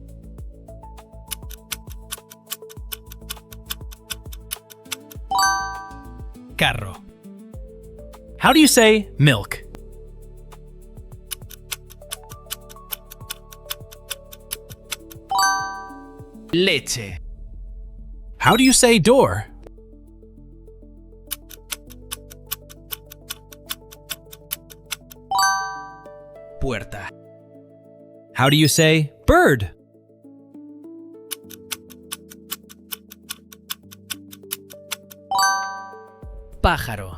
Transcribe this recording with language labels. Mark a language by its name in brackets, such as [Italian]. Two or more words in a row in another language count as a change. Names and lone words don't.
[Spanish] Carro. [English] How do you say milk? [Spanish] Leche. [English] How do you say door? [Spanish] Puerta. [English] How do you say bird? [Spanish] Pájaro.